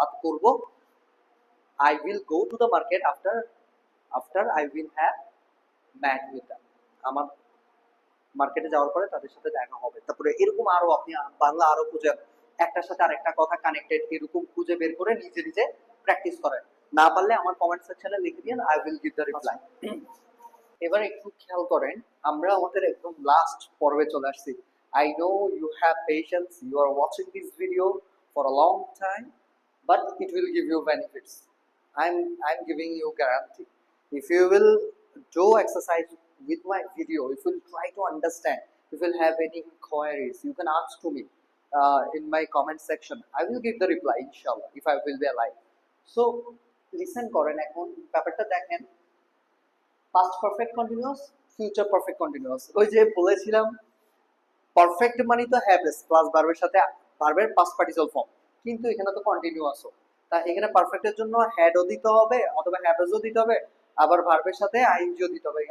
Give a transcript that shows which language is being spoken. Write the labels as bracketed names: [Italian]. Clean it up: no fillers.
[English] আর করব I will go to the market after, after I will have met with them, [Bangla] আমার মার্কেটে যাওয়ার পরে তাদের সাথে দেখা হবে। তারপরে এরকম আরো আপনি বাংলা আরো খুঁজে, একটার সাথে আরেকটা কথা কানেক্টেড এরকম খুঁজে বের করে নিজে নিজে প্র্যাকটিস করেন। না পারলে আমার কমেন্ট সেকশনে লিখে দিন, [English] I will give the reply. [Bangla] এবার একটু খেয়াল করেন, আমরা আমাদের একদম লাস্ট পর্বে চলে আসছি। [English] I know you have patience, you are watching this video for a long time, but it will give you benefits. I'm giving you guarantee. If you will do exercise with my video, if you will try to understand, if you will have any inquiries, you can ask to me in my comment section. I will give the reply, inshallah, if I will be alive. [Bangla] So listen করেন, এখন ব্যাপারটা দেখেন, past perfect continuous, future perfect continuous. ওই যে বলেছিলাম perfect মানে তো have S plus ভার্বের সাথে ভার্বের পাস্ট পার্টিসিপল ফর্ম, কিন্তু এখানে তো কন্টিনিউয়াসও, তা এখানে পারফেক্টের জন্য হ্যাডও দিতে হবে অথবা হ্যাভেসও দিতে হবে, আবার ভার্বের সাথে আইএনজিও দিতে হবে।